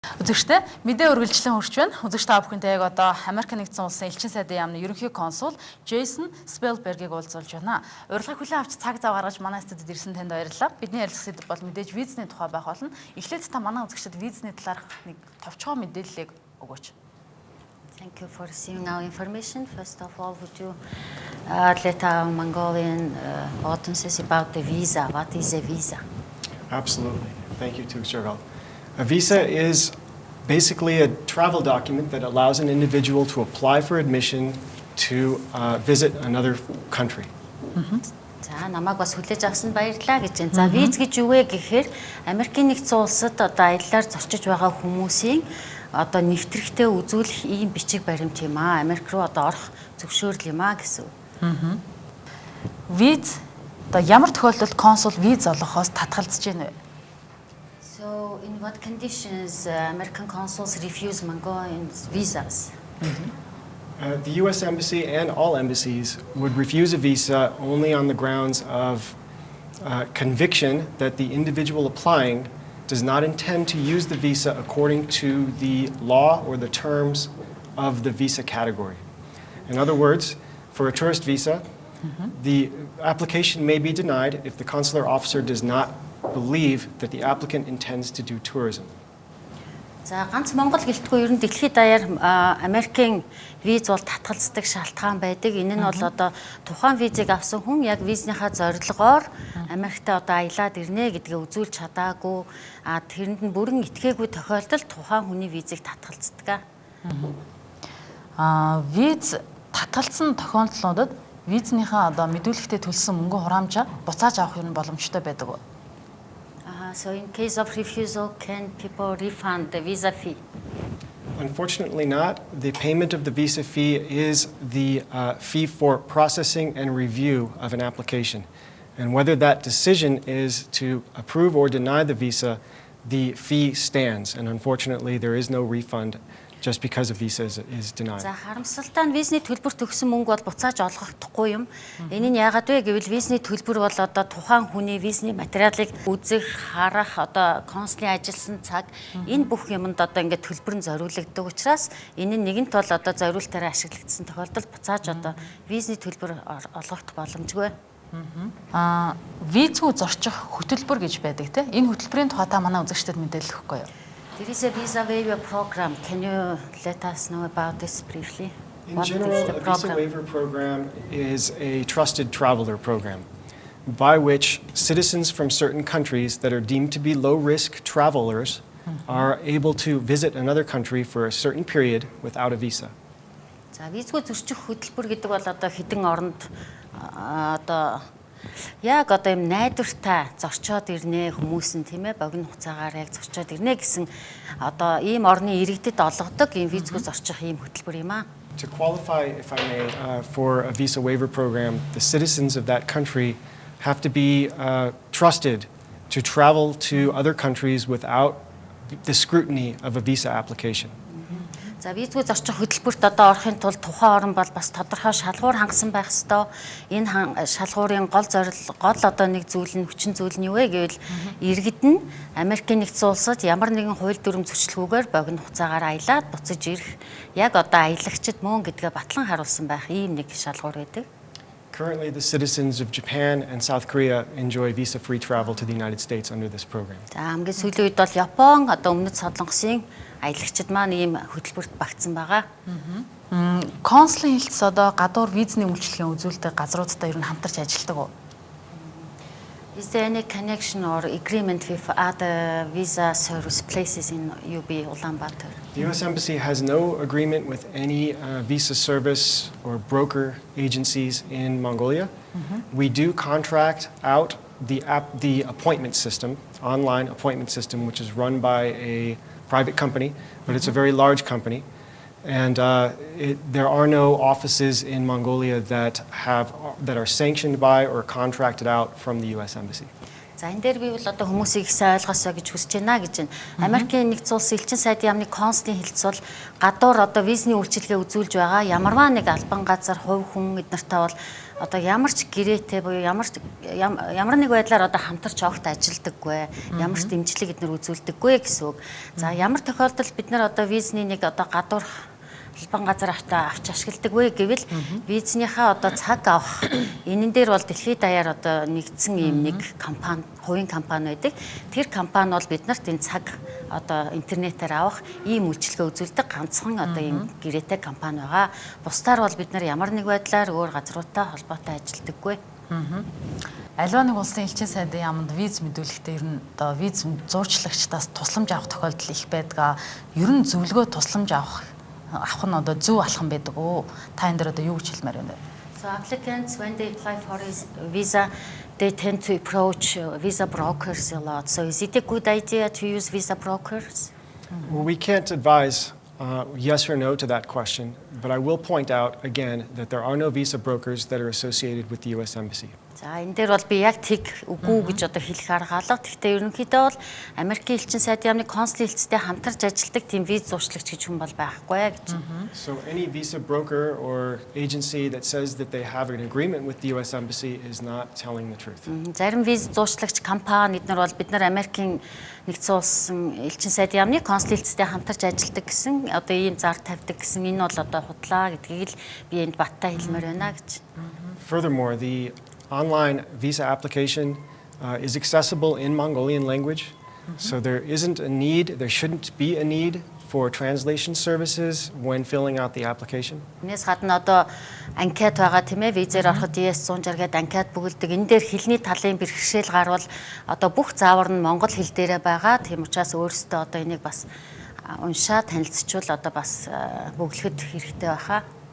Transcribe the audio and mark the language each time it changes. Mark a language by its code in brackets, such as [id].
[mn] Үзэгчтэй мэдээ үргэлжлэн хүрч байна. Үзэгч та бүхэнтэй яг одоо Америк нэгдсэн улсын элчин сайдын яамны ерөнхий консул Жэйсон П.Спэлбергийг уулзуулж байна. Урилгыг хүлээн авч цаг зав гаргаж манай студид ирсэн танд баярлалаа. Бидний ярилцах сэдэв бол мэдээж визний тухай байх болно. Эхлээд та манай үзэгчдэд визний талаарх нэг товчхон мэдээллийг өгөөч. [en] Thank you for receiving our information. First of all, would you let our Mongolian audiences about the visa? What is a visa? Absolutely. Thank you, Tuxergal. A visa is basically a travel document that allows an individual to apply for admission to visit another country. [mn] За намайг бас хүлээж авсанд баярлалаа гэж байна. За виз гэж юу вэ гэхээр Америкийн нэгдсэн улсад одоо аяллаар зорчиж байгаа хүмүүсийн одоо нэвтрэгтэй үзүүлэх ийм бичиг баримт юм аа. Америк руу одоо орох зөвшөөрөл юм аа гэсэн. Виз одоо ямар тохиолдолд консул виз олгохоос татгалзаж байна вэ? [en] So in what conditions American consuls refuse Mongolian visas? The U.S. Embassy and all embassies would refuse a visa only on the grounds of conviction that the individual applying does not intend to use the visa according to the law or the terms of the visa category. In other words, for a tourist visa, the application may be denied if the consular officer does not believe that the applicant intends to do tourism. [mn] За ганц Монгол гэлтгүй ер нь дэлхийд даяар Америкийн виз бол татгалздаг шалтгаан байдаг. Энэ нь бол одоо тухайн визийг авсан хүн яг визнийхаа зорилгоор Америкт одоо аялаад ирнэ гэдгээ үзүүлж чадаагүй. Тэрэнд нь бүрэн итгээгүй тохиолдолд тухайн хүний визийг татгалздаг. Виз татгалзсан тохиолдлуудад визнийхаа одоо мэдүүлэгтээ төлсөн мөнгө хураамжаа буцааж авах юм боломжтой байдаг. [en] So in case of refusal, can people refund the visa fee? Unfortunately not. The payment of the visa fee is the fee for processing and review of an application. And whether that decision is to approve or deny the visa, the fee stands. And unfortunately, there is no refund just because a visa is denied. [mn] За харамсалтай нь визний төлбөрт өгсөн мөнгө бол буцааж олгохдохгүй юм. Энэ нь яагаад вэ гэвэл визний төлбөр бол одоо тухайн хүний визний материалыг үзэх, харах, одоо консулын ажилласан цаг энэ бүх юмд одоо ингээд төлбөр нь зориулагддаг учраас энэ нь нэгэнт бол одоо зориултаараа ашиглагдсан тохиолдолд буцааж одоо визний төлбөр олгогдох боломжгүй. Визгүй зорчих хөтөлбөр гэж байдаг тийм. Энэ хөтөлбөрийн тухай та манай үзэгчдэд мэдээлэл өгөхгүй юу? [en] There is a visa waiver program. Can you let us know about this briefly? In general, a visa waiver program is a trusted traveler program by which citizens from certain countries that are deemed to be low-risk travelers are able to visit another country for a certain period without a visa. [mn] За визгүй зөрчих хөтөлбөр гэдэг бол одоо хэдэн оронд одоо яг одоо юм найдвартай зорчоод ирнэ хүмүүс нь тийм ээ богино хугацаагаар яг зорчоод ирнэ гэсэн одоо ийм орны иргэдэд олгодог ийм визгүй зорчих ийм хөтөлбөр юм аа. [en] To qualify, if I may, for a visa waiver program, the citizens of that country have to be trusted to travel to other countries without the scrutiny of a visa application. [mn] За визгүй зорчих хөтөлбөрт одоо орохын тулд тухайн орн бол бас тодорхой шалгуур хангасан байх ёстой. Энэ шалгуурын гол одоо нэг зүйл нь хүчин зүйл нь юу вэ гэвэл иргэд нь Америкийн нэгдсэн улсад ямар нэгэн хууль дүрм зөрчилгүйгээр богино хугацаагаар аялаад буцаж ирэх яг одоо аялагчид мөн гэдгээ батлан харуулсан байх ийм нэг шалгуур байдаг. [en] Currently, the citizens of Japan and South Korea enjoy visa-free travel to the United States under this program. [mn] За хамгийн сүүлийн үед бол Япон одоо Өмнөд Солонгосын аялагчид маань ийм хөтөлбөрт багтсан байгаа. Консулын хэлтс одоо гадуур визний үйлчилгээ үзүүлдэг газруудтай ер нь хамтарч ажилладаг уу? [en] Is there any connection or agreement with other visa service places in UB Ulaanbaatar? The U.S. Embassy has no agreement with any visa service or broker agencies in Mongolia. We do contract out the appointment system, online appointment system, which is run by a private company, but it's a very large company. And there are no offices in Mongolia that are sanctioned by or contracted out from the U.S. Embassy. [mn] За энэ дээр би бол одоо хүмүүсийг их сайн ойлгосоо гэж хүсэж байна гэж байна. Америкийн нэгдсэн улсын элчин сайдын яамны консулын хэлтс бол гадуур одоо визний үйлчилгээ үзүүлж байгаа ямарваа нэг албан газар хувь хүн эднэртэй бол одоо ямар ч гэрээтэй буюу ямар нэг байдлаар одоо хамтарч огт ажилдаггүй, ямар ч дэмжлэг эднэр үзүүлдэггүй гэсэн үг. За ямар тохиолдолд бид нар одоо визний нэг одоо гадуур албан газар авч ашигладаг вэ гэвэл визнийхаа одоо цаг авах энэн дээр бол дэлхийд даяар одоо нэгдсэн ийм нэг компани, хувийн компани байдаг. Тэр компани бол биднэрт энэ цаг одоо интернетээр авах ийм үйлчилгээ үзүүлдэг ганцхан одоо ийм гэрээтэй компани байгаа. Бусдаар бол бид нар ямар нэг байдлаар өөр газруудтай холбоотой ажилдаггүй. Аливаа нэг улсын элчин сайдын яамд виз мэдүүлэхдээ ер нь одоо виз зуурчлагчдаас тусламж авах тохиолдол их байдаг. Ер нь зөвлөгөө тусламж авах нь одоо зөв алхам байдаг уу? Та энэ дээр одоо юу гэж хэлмээр байна вэ? [en] So applicants, when they apply for a visa, they tend to approach visa brokers a lot. So is it a good idea to use visa brokers? Well, we can't advise yes or no to that question, but I will point out again that there are no visa brokers that are associated with the U.S. Embassy. [mn] За энэ дээр бол би яг тэг үгүй гэж одоо хэлэх арга алга. Гэхдээ ерөнхийдөө бол Америкийн элчин сайдын яамны консул хэлцтэй хамтарч ажилладаг тийм виз зурчлагч гэж хүн бол байхгүй гэж. [en] So any visa broker or agency that says that they have an agreement with the U.S. Embassy is not telling the truth. [mn] Зарим виз зурчлагч компани эднэр бол бид нар Америкийн нэгдсэн улсын элчин сайдын яамны консул хэлцтэй хамтарч ажилладаг гэсэн одоо ийм зар тавьдаг гэсэн энэ бол одоо худлаа гэдгийг л би энд баттай хэлмээр байна гэж. [en] Furthermore, the online visa application is accessible in Mongolian language, so there shouldn't be a need for translation services when filling out the application. [mn] Энэс гадна одоо анкет байгаа тийм ээ, визээр ороход DS-160 гээд анкет бүгэлдэг. Энэ дээр хэлний талын бэрхшээл гарвал одоо бүх заавар нь монгол хэл дээрээ байгаа. Тийм учраас өөрөөсөө одоо энийг бас уншаад танилцчвал одоо бас бүглэхэд хэрэгтэй байхаа.